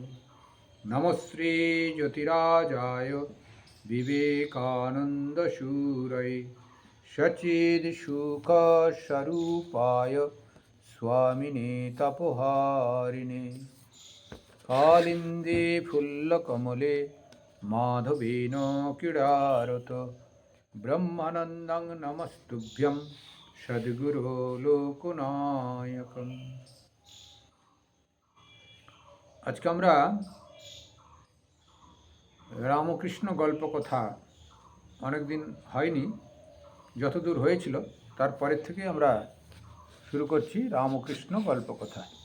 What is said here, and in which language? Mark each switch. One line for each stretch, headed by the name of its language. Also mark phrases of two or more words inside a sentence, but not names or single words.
Sanskrit: नमस्ते ज्योतिराजाय विवेकानन्दशूरये सच्चिदसुखस्वरूपाय स्वामिने तपोहारिणे कालिन्दे फुल्लकमले माधवेन क्रीडारत ब्रह्मानन्दं नमस्तुभ्यं सद्गुरो लोकनायकम्।
Bangla: আজকে আমরা রামকৃষ্ণ গল্প কথা অনেকদিন হয়নি, যতদূর হয়েছিল তারপরের থেকে আমরা শুরু করছি রামকৃষ্ণ গল্প কথা।